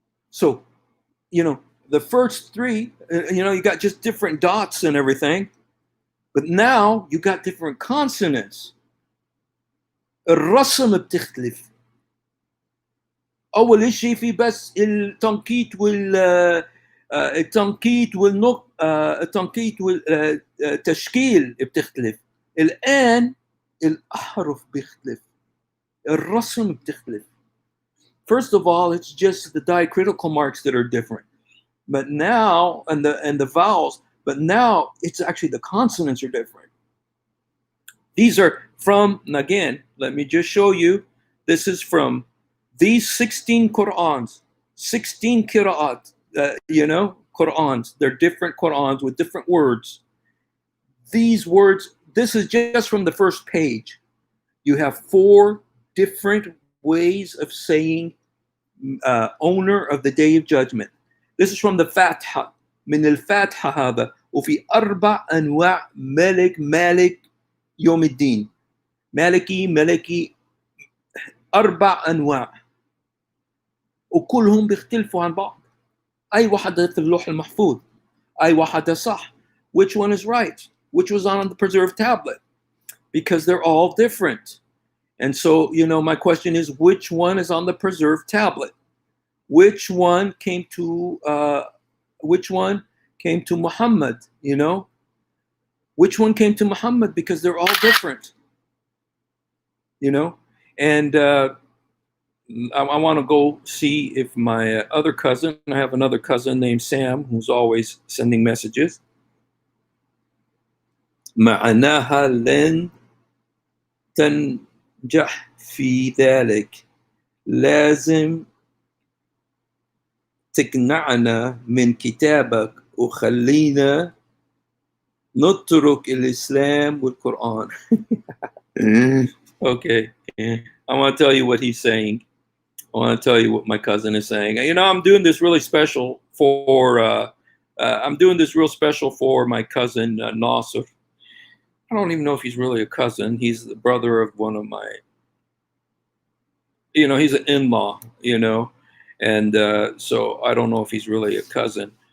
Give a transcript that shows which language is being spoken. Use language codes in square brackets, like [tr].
[en] So, the first 3, you got just different dots and everything. But now you got different consonants. [ar] الرسم بتختلف. أول شيء في بس التنقيط التنقيط والتشكيل بتختلف. الآن الأحرف بتختلف. الرسم بتختلف. [en] First of all, it's just the diacritical marks that are different. But now, and the vowels, but now it's actually the consonants are different. These are from, and again, let me just show you, this is from these 16 Qur'ans, 16 Qira'at, Qur'ans. They're different Qur'ans with different words. These words, this is just from the first page. You have 4 different ways of saying owner of the day of judgment. This is from the Fatiha. [ar] من الفاتحة هذا وفي 4 أنواع مالك يوم الدين. ملكي 4 أنواع وكلهم بيختلفوا عن بعض. أي واحدة في اللوح المحفوظ، أي واحدة صح. [en] Which one is right? Which was on the preserved tablet? Because they're all different. And so, my question is, which one is on the preserved tablet? Which one came to Muhammad? Which one came to Muhammad? Because they're all different. And I want to go see if my other cousin, I have another cousin named Sam who's always sending messages. [ar] معناها لن تنجح في ذلك، لازم تقنعنا من كتابك وخلينا نترك الإسلام والقرآن. [en] Okay, I want to tell you what he's saying. I want to tell you what my cousin is saying. I'm doing this really special for my cousin Nasser. I don't even know if he's really a cousin. He's the brother of one of my, he's an in-law, and so I don't know if he's really a cousin.